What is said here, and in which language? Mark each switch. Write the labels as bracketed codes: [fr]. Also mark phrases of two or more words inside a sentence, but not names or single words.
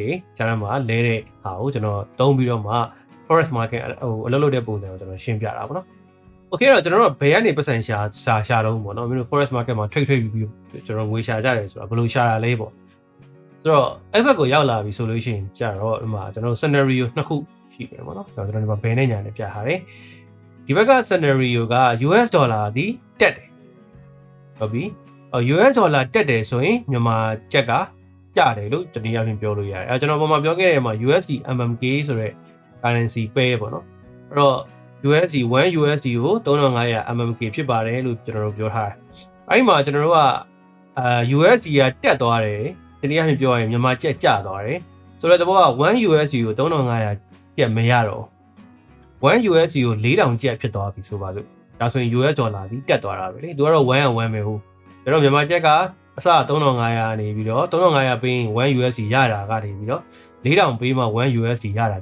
[my] ဂျာနမှာလဲတဲ့ဟာကိုကျွန်တော်သုံးပြီးတော့မှ [en] forex market [my] အလုပ်လုပ်တဲ့ပုံစံကိုကျွန်တော်ရှင်းပြတာပေါ့နော် Okay တော့ကျွန်တော်တို့ဘယ်ကနေပတ်စံရှာတော့ပေါ့နော်မင်းတို့ [en] forex market [my] မှာ trade ပြီးကျွန်တော်ငွေရှာကြတယ်ဆိုတာဘယ်လိုရှာတာလဲပေါ့ဆိုတော့အဲ့ဘက်ကိုရောက်လာပြီဆိုလို့ရှိရင်ကြတော့ဒီမှာကျွန်တော်တို့ scenario နှစ်ခုရှိတယ်ပေါ့နော်ကျွန်တော်ဒီမှာဘယ်နဲ့ညာနဲ့ပြထားတယ်ဒီဘက်က scenario က [en] US dollar [my] ဒီတက်တယ်ဟုတ်ပြီ [en] US dollar [my] တက်တယ်ဆိုရင်မြန်မာကျပ်က ကြတယ်လို့တနည်းအားဖြင့်ပြောလို့ရတယ်အဲကျွန်တော်ပုံမှန်ပြောခဲ့တဲ့မှာ USD MMK ဆိုတဲ့ [en] currency pair [my] ပေါ့နော်အဲ့တော့ USD 1 USD ကို3500 MMK ဖြစ်ပါတယ်လို့ကျွန်တော်တို့ပြောထားတယ်အဲ့ဒီမှာကျွန်တော်တို့က USD ကတက်သွားတယ်တနည်းအားဖြင့်ပြောရရင်မြန်မာကျပ်ကျသွားတယ်ဆိုတော့တဘောက1 USD ကို3500ကျပ်မရတော့1 USD ကို4000ကျပ်ဖြစ်သွားပြီဆိုပါစို့ဒါဆိုရင် US ဒေါ်လာပြီးတက်သွားတာပဲလေသူကတော့1 and 1ပဲဟုတ်ဒါတော့မြန်မာကျပ်ကအစ3500နေပြီးတော့3500ပေးရင်1 USD ရတာကနေပြီးတော့4000ပေးမှ1 USD ရတာ